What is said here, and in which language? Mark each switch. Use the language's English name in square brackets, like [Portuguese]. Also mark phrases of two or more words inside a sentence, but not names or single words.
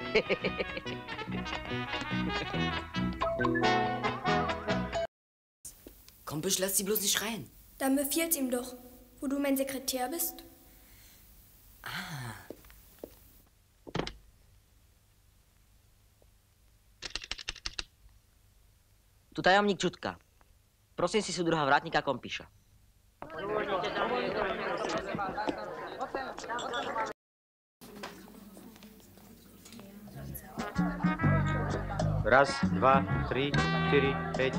[German] Komm, Büsch, lass sie bloß nicht schreien. Dann befiehl's ihm doch, wo du mein Sekretär bist. [Slovak] Tu tajomník Čutka. Prosím si súdruha vrátnika Kompíša. Raz, dva, 3, 4, 5.